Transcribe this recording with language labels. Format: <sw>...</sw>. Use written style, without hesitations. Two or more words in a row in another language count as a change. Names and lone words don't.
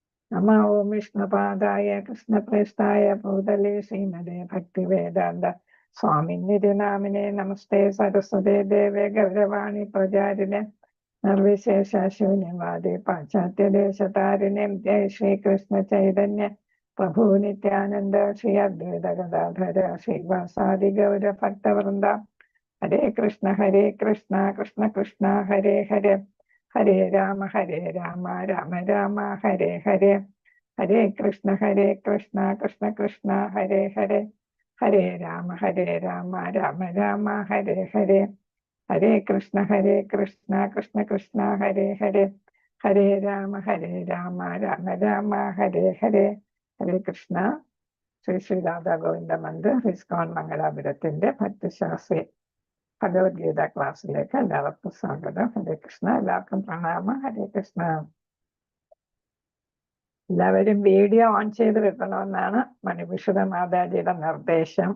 <sa>നമോ ഓം വിഷ്ണുപാദായ കൃഷ്ണപ്രേഷ്ഠായ ഭൂതലേ ശ്രീമതേ ഭക്തിവേദാന്ത സ്വാമിന്നിരുനാമിനെ നമസ്തേ സരസ്വതേ ദേവേ ഗൗരവാണി പ്രചാരിണെ നിർവിശേഷ ശൂന്യവാദി പാശ്ചാത്യദേശതാരിണെ ജയ ശ്രീകൃഷ്ണ ചൈതന്യ പ്രഭു നിത്യാനന്ദ ശ്രീ അദ്വൈത ഗദാധര ശ്രീവാസാദി ഗൗര ഭക്തവൃന്ദ ഹരേ കൃഷ്ണ കൃഷ്ണ കൃഷ്ണ ഹരേ ഹരേ ഹരേ രാമ രാമ രാമ ഹരേ ഹരേ ഹരേ കൃഷ്ണ കൃഷ്ണ കൃഷ്ണ ഹരേ ഹരേ ഹരേ രാമ രാമ രാമ ഹരേ ഹരേ ഹരേ കൃഷ്ണ കൃഷ്ണ കൃഷ്ണ ഹരേ ഹരേ ഹരേ രാമ രാമ രാമ ഹരേ ഹരേ ഹരേ കൃഷ്ണ.</sa> <ml>ശ്രീ രാധാ ഗോവിന്ദ മന്ദിർ ഇസ്കോൺ മംഗലാപുരത്തിന്റെ ഭക്തിശാസ്ത്രി ഭഗവത്ഗീത ക്ലാസ്സിലേക്ക് എല്ലാവർക്കും സ്വാഗതം.</ml> <sa>ഹരേ കൃഷ്ണ.</sa> <ml>എല്ലാവർക്കും പ്രണാമം.</ml> <sa>ഹരേ കൃഷ്ണ.</sa> <ml>എല്ലാവരും വീഡിയോ ഓൺ ചെയ്ത് വെക്കണമെന്നാണ് മണിഭൂഷണ മാതാജിയുടെ നിർദ്ദേശം.</ml>